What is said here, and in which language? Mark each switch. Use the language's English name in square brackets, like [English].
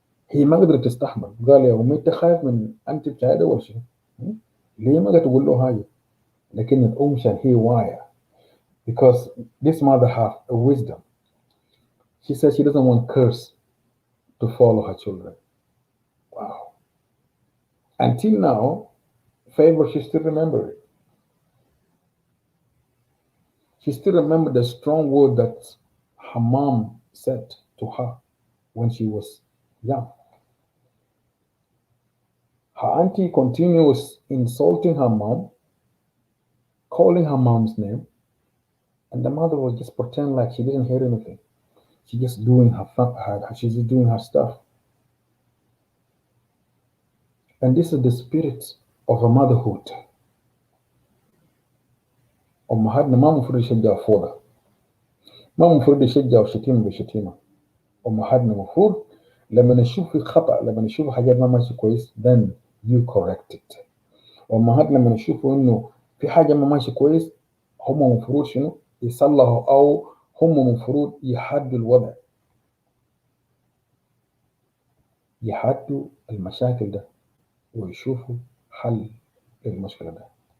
[Arabic] هي ما قدرت تستحمل. قال يا أمي أنت خايف من أنت بتاعي ولا شيء؟ ليه ما تقول له هاي؟ لكن الأم عشان هي واعية. [English] Because this mother have a wisdom. She says she doesn't want curse to follow her children. Wow. Until now, Favor, she still remember it. She still remember the strong word that her mom said to her when she was young. Her auntie continues insulting her mom, calling her mom's name, and the mother will just pretend like she didn't hear anything. She's just doing she's just doing her stuff. And this is the spirit of a motherhood. [Arabic] أمهاتنا ما مفروض يشجعوا فوضى، ما مفروض يشجعوا شتيمة بشتيمة. أمهاتنا مفروض لما نشوف في خطأ، لما نشوف حاجات ما ماشي كويس [English] then you correct it. [Arabic] أمهاتنا لما نشوفوا إنه في حاجة ما ماشي كويس هم مفروض شنو يصلحوا أو هم مفروض يحدوا الوضع، يحدوا المشاكل ده ويشوفوا حل للمشكلة ده.